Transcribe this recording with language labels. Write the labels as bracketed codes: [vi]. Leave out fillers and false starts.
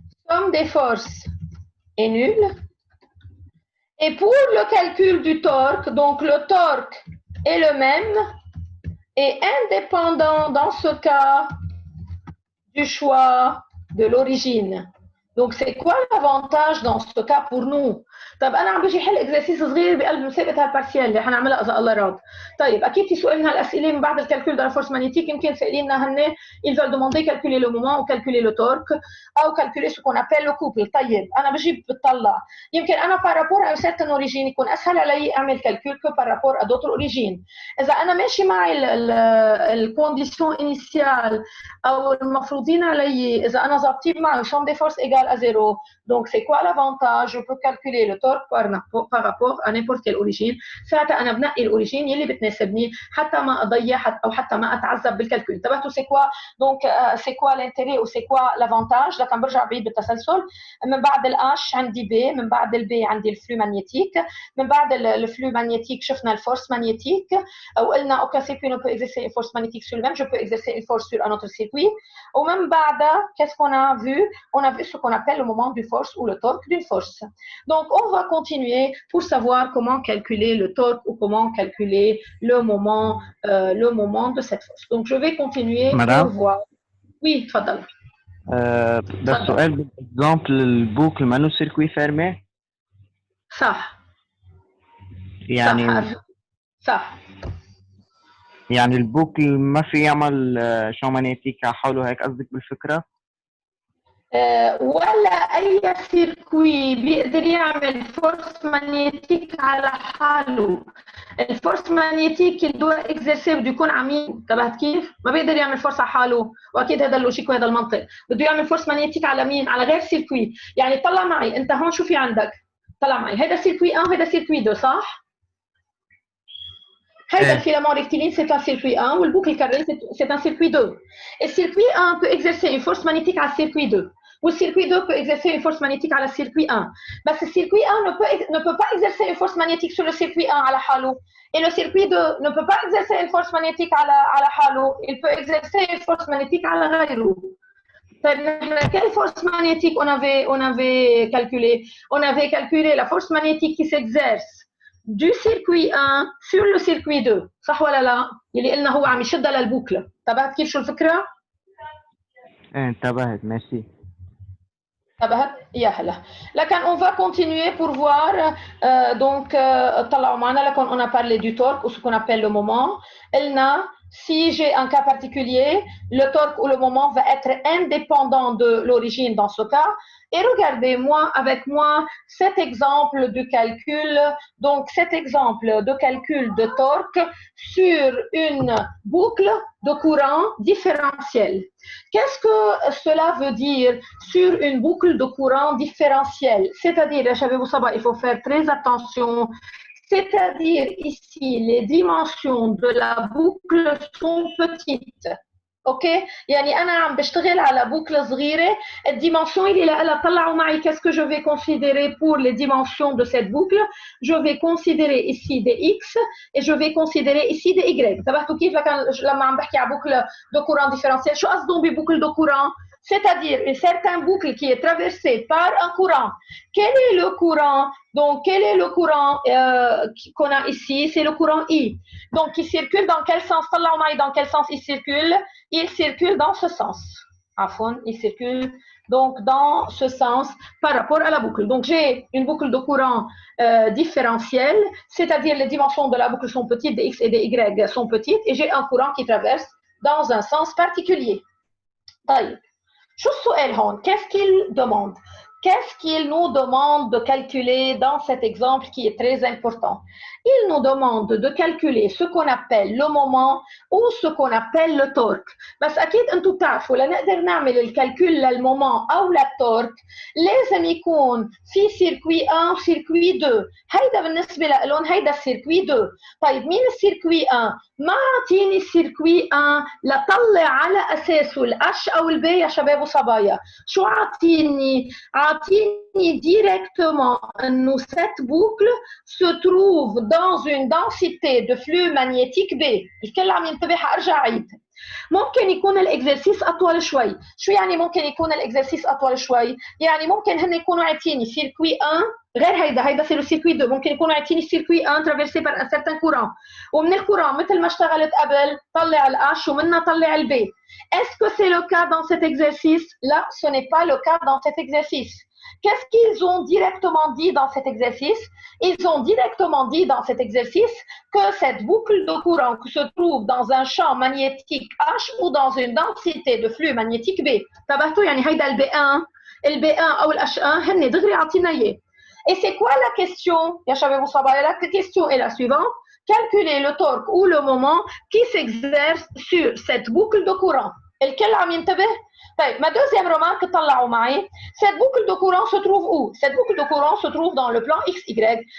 [fr] Somme des forces est nulle. Et pour le calcul du torque, donc le torque est le même et indépendant dans ce cas du choix de l'origine. Donc, c'est quoi l'avantage dans ce cas pour nous؟ [ar] طب انا عم بيجي حل اكزرسيس صغير بقلب مسابقه هالبارسيال اللي حنعملها اذا الله راد. طيب اكيد في سؤال من هالاسئله من بعد الكالكول [fr] de la force magnétique [ar] يمكن سائليننا هن [fr] ils veulent demander calculer le moment ou calculer le torque [ar] او [fr] calculer ce qu'on appelle le couple. [ar] طيب انا بجي بتطلع يمكن انا [fr] par rapport à une certaine origine [ar] يكون اسهل علي اعمل [fr] calcul que par rapport à d'autres origines. [ar] اذا انا ماشي معي الكونديسيون initiale او المفروضين علي اذا انا ظابطين معه [fr] champ des forces égale à 0. Donc, c'est quoi l'avantage? Je peux calculer le torque par rapport à n'importe quelle origine. [ar] ساعتها أنا بنقي الأوريجين يلي بتناسبني حتى ما أضيع أو حتى ما أتعذب بالكالكول. انتبهتوا [fr] c'est quoi؟ Donc, c'est quoi l'intérêt ou c'est quoi l'avantage؟ [ar] لكن برجع بعيد بالتسلسل. من بعد الH عندي B، من بعد الB عندي الفلو مانيتيك، من بعد الفلو مانيتيك شفنا الفورس مانيتيك وقلنا [fr] aucun circuit ne peut exercer une force magnétique sur lui-même, je peux exercer une force sur un autre circuit. [ar] ومن بعدها [fr] qu'est-ce qu'on a vu? On a vu ce qu'on appelle le moment du force ou le torque d'une force. Donc, on va continuer pour savoir comment calculer le torque ou comment calculer le moment de cette force. Donc, je vais continuer pour voir. Oui, [ar] تفضل. ده السؤال بالإكزامبل البوكل مانو سيركوي فيرمي؟ صح. يعني صح. يعني البوكل ما في يعمل شو مانيتيك على حوله، هيك قصدك بالفكرة؟ ولا اي سيركوي بيقدر يعمل فورس مانيتيك على حاله. الفورس مانيتيك اللي دور اكزرسي بده يكون عميق. انتبهت كيف؟ ما بيقدر يعمل فورس على حاله، واكيد هذا اللوجيك وهذا المنطق. بده يعمل فورس مانيتيك على مين؟ على غير سيركوي. يعني طلع معي انت هون شو في عندك؟ طلع معي هذا سيركوي 1 وهذا سيركوي 2 صح؟ هذا الفيلامون ريكتيلين [fr] c'est un circuit 1 [ar] والبoucle [fr] carré c'est un circuit 2. Et circuit 1 peut exercer une force magnétique à circuit 2. Ou le circuit 2 peut exercer une force magnétique à la circuit 1. Mais ce circuit 1 ne peut pas exercer une force magnétique sur le circuit 1 à la halo. Et le circuit 2 ne peut pas exercer une force magnétique à la halo. Il peut exercer une force magnétique à la [ar] غيره. [fr] Quelle force magnétique on avait calculé? On avait calculé la force magnétique qui s'exerce du circuit 1 sur le circuit 2. [ar] صح ولا لا؟ اللي قلنا هو عم يشدها للبوكله. انتبهت كيف شو الفكره؟ انتبهت ميرسي. يا هلا. لكن [fr] on va continuer pour voir donc [ar] طلعوا معنا لكن [fr] on a parlé du torque ou ce qu'on appelle le moment. [ar] قلنا [fr] si j'ai un cas particulier, le torque ou le moment va être indépendant de l'origine dans ce cas. Et regardez-moi avec moi cet exemple de calcul, donc cet exemple de calcul de torque sur une boucle de courant différentiel. Qu'est-ce que cela veut dire sur une boucle de courant différentiel? C'est-à-dire, il faut faire très attention. C'est-à-dire ici, les dimensions de la boucle sont petites. OK? [ar] يعني أنا عم بشتغل على boucle صغيرة. الديمنسيون اللي لها طلعوا معي [fr] qu'est-ce que je vais considérer pour les dimensions de cette boucle? Je vais considérer ici des X et je vais considérer ici des Y. [ar] انتبهتوا كيف لما عم بحكي على [fr] boucle de courant différentiel [ar] شو قصدهم ببoucle de courant? [fr] C'est-à-dire une certaine boucle qui est traversée par un courant. Quel est le courant? Donc, quel est le courant qu'on a ici? C'est le courant I. Donc, il circule dans quel sens? Dans quel sens il circule? Il circule dans ce sens. Il circule donc dans ce sens par rapport à la boucle. Donc, j'ai une boucle de courant différentielle, c'est-à-dire les dimensions de la boucle sont petites, des X et des Y sont petites, et j'ai un courant qui traverse dans un sens particulier. [ar] طيب. شو السؤال هون؟ [fr] Qu'est-ce qu'il demande? Qu'est-ce qu'il nous demande de calculer dans cet exemple qui est très important? Il nous demande de calculer ce qu'on appelle le moment ou ce qu'on appelle le torque. [ar] بس أكيد أنتم بتعرفوا لنقدر نعمل الكالكول للمومون أو للتورك لازم يكون في سيركوي 1 وسيركوي 2. هيدا بالنسبة لهم هيدا السيركوي 2. طيب مين السيركوي 1؟ ما أعطيني السيركوي 1 لطلع على أساسه الأش أو البي يا شباب وصبايا. شو أعطيني [fr] directement nous cette boucle se trouve dans une densité de flux magnétique B. [ar] الكل عم ينتبه حارجع عيد. ممكن يكون الاكزرسيس اطول شوي. شو يعني ممكن يكون الاكزرسيس اطول شوي؟ يعني ممكن هن يكونوا عاطيني سيركوي 1 غير هيدا [fr] c'est le circuit 2 [ar] ممكن يكون عاطيني [fr] circuit 1 traversé par un certain courant [ar] ومن الكورون مثل ما اشتغلت قبل طلع ال H ومنها طلع ال B. [fr] Est-ce que c'est le cas dans cet exercice? Là, ce n'est pas le cas dans cet exercice. Qu'est-ce qu'ils ont directement dit dans cet exercice? Ils ont directement dit dans cet exercice que cette boucle de courant qui se trouve dans un champ magnétique H ou dans une densité de flux magnétique B. [ar] تبعتوا يعني هيدا ال B1 ال B1 أو ال H1 هن دغري عاطينا إياه. [fr] Et c'est quoi la question? [ar] Ya shabab ou sabaya, [fr] la question est la suivante. Calculer le torque ou le moment qui s'exerce sur cette boucle de courant. [ar] الكل عم ينتبه؟ طيب ما [fr] deuxième remarque [ar] طلعوا معي. [fr] Cette boucle de courant se trouve où? Cette boucle de courant se trouve dans le plan XY.